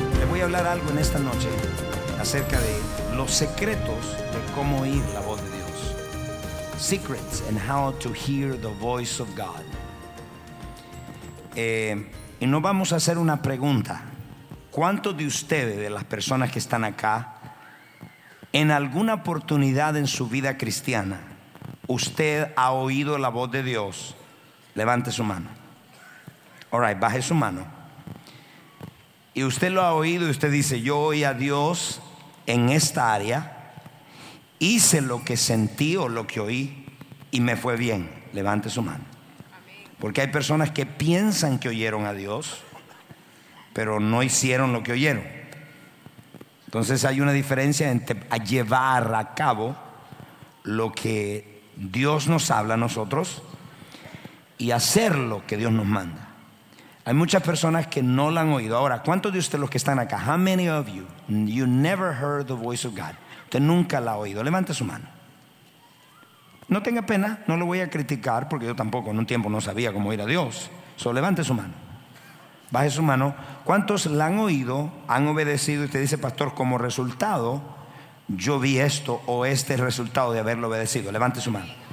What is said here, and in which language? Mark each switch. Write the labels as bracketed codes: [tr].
[es] Voy a hablar algo en esta noche acerca de los secretos de cómo oír la voz de Dios. [en] Secrets and how to hear the voice of God. [es] Y nos vamos a hacer una pregunta. ¿Cuántos de ustedes, de las personas que están acá, en alguna oportunidad en su vida cristiana, usted ha oído la voz de Dios? Levante su mano. [en] All right, [es] baje su mano. Y usted lo ha oído y usted dice: yo oí a Dios en esta área, hice lo que sentí o lo que oí y me fue bien. Levante su mano. Porque hay personas que piensan que oyeron a Dios, pero no hicieron lo que oyeron. Entonces hay una diferencia entre a llevar a cabo lo que Dios nos habla a nosotros y hacer lo que Dios nos manda. Hay muchas personas que no la han oído. Ahora, ¿cuántos de ustedes los que están acá? [en] How many of you? You never heard the voice of God. [es] Usted nunca la ha oído. Levante su mano. No tenga pena, no lo voy a criticar, porque yo tampoco en un tiempo no sabía cómo oír a Dios. Solo levante su mano. Baje su mano. ¿Cuántos la han oído, han obedecido? Y usted dice: pastor, como resultado, yo vi esto o este resultado de haberlo obedecido. Levante su mano.